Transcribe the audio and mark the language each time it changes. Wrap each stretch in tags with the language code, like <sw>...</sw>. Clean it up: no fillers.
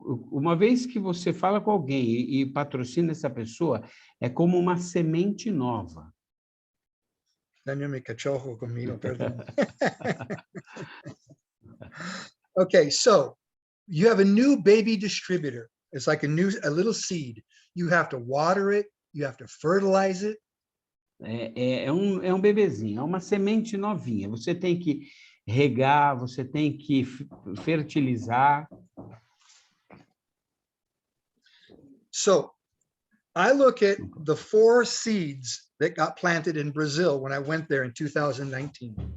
<pt>Uma vez que você fala com alguém e patrocina essa pessoa, é como uma semente nova.</pt> <es>Daño mi cachorro comido, perdón.</es> <en>Okay, so you have a new baby distributor. It's like a little seed. You have to water it. You have to fertilize it.</en> <pt>É um bebezinho, é uma semente novinha. Você tem que regar, você tem que fertilizar.</pt> <en>So I look at the 4 seeds that got planted in Brazil when I went there in 2019.</en>